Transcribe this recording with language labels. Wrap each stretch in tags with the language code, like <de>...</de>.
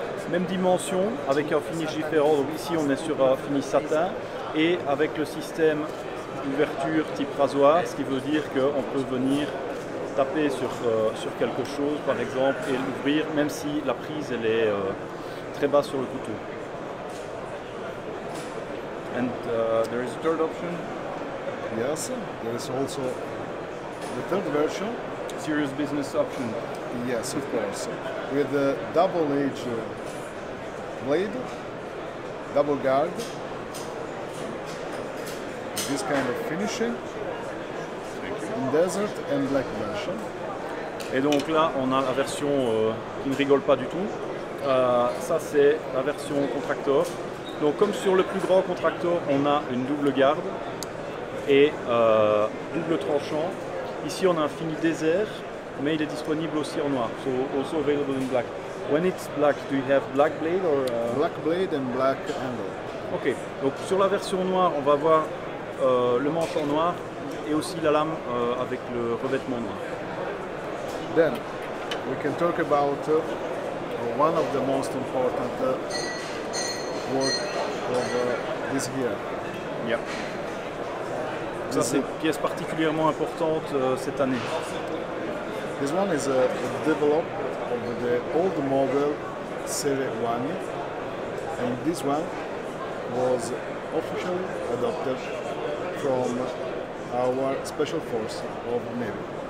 <fr>Même dimension, avec un finish différent. Donc ici, on est sur un finish satin et avec le système d'ouverture type rasoir, ce qui veut dire qu'on peut venir taper sur quelque chose, par exemple, et l'ouvrir, même si la prise elle est très basse sur le couteau.</fr> <en>And there is a third option. Yes, there is also the third version. Serious business option. Yes, of course. With the double edge blade, double guard, this kind of finishing, in desert and black version.</en> <fr>Et donc là, on a la version qui ne rigole pas du tout. Ça, c'est la version contractor. Donc comme sur le plus grand contractor, on a une double garde et double tranchant. Ici, on a un fini désert, mais il est disponible aussi en noir.</fr> <en>So also available in black. When it's black, do you have black blade or black blade and black handle? Ok.</en> <fr>Donc sur la version noire, on va voir le manche en noir et aussi la lame avec le revêtement noir.</fr> <en>Then we can talk about one of the most important work of this year. Yeah.</en> <fr>Ça, c'est une pièce particulièrement importante cette année.</fr> <en>This one is a develop of the old model Serie 1, and this one was officially adopted from our special force of Navy.</en>